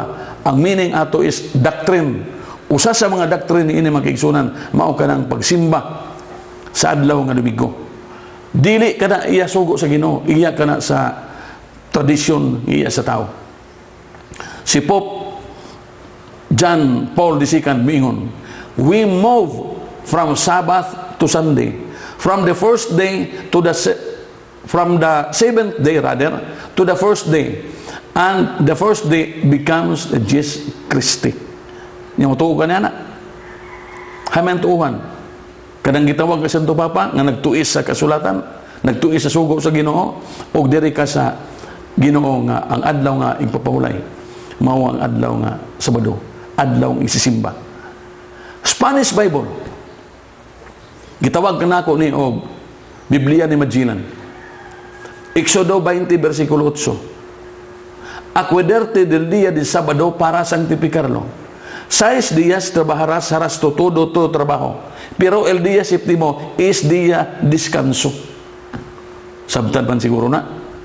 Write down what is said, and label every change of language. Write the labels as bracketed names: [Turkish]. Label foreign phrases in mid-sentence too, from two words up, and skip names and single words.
[Cebuano] Ang meaning ato is doctrine. Usa sa mga doctrine ini mga kaigsunan mao kanang pagsimba sa adlaw nga Domingo. Dili kana iya sugo sa Ginoo, iya kana sa tradisyon, iya sa tao. Si Pope John Paul II miingon, [English] we move from Sabbath to Sunday From the first day to from the seventh day rather to the first day, and the first day becomes Jesus Christi. [Cebuano] Yung tuo ka niya na. Haman tuuhan. Kadang gitawag ka Santo Papa nga nagtuis sa kasulatan, nagtuis sa sugo sa Ginoo, o diri ka sa Ginoo nga ang adlaw nga ipapahulay mao ang adlaw nga Sabado, adlaw ng isisimba. [English] Spanish Bible. [Cebuano] Gitawag ka nako ni og Biblia ni Magellan. Exodo 20 versikulo 8. [Spanish] Acuederte del día de Sabado para santificarlo. 6 días trabajarás, harás todo tu trabajo. Pero el día séptimo es día descanso. [Cebuano] Sabtan man siguro na.